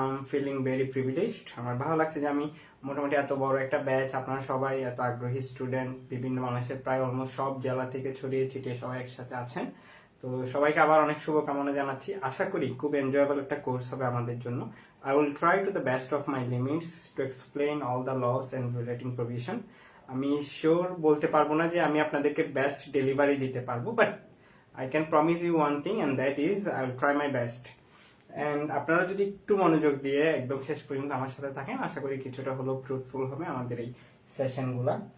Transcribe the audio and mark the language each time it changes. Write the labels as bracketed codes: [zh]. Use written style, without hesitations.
[en] Feeling very privileged. [bn] আমার ভালো লাগছে যে আমি মোটামুটি এত বড় একটা ব্যাচ, আপনারা সবাই এত আগ্রহী স্টুডেন্ট, বিভিন্ন বাংলাদেশের প্রায় অলমোস্ট সব জেলা থেকে ছড়িয়ে ছিটিয়ে সবাই একসাথে আছেন। তো সবাইকে আবার অনেক শুভকামনা জানাচ্ছি। আশা করি খুব এনজয়েবল একটা কোর্স হবে আমাদের জন্য। [en] I will try to the best of my limits to explain all the laws and relating provision. [bn] আমি শিওর বলতে পারবো না যে আমি আপনাদেরকে বেস্ট ডেলিভারি দিতে পারবো, [en] But I can promise you one thing and that is I will try my best. [bn] And আপনারা যদি একটু মনোযোগ দিয়ে একদম শেষ পর্যন্ত আমার সাথে থাকেন, আশা করি কিছুটা হলেও ফ্রুটফুল হবে আমাদের এই সেশনগুলা।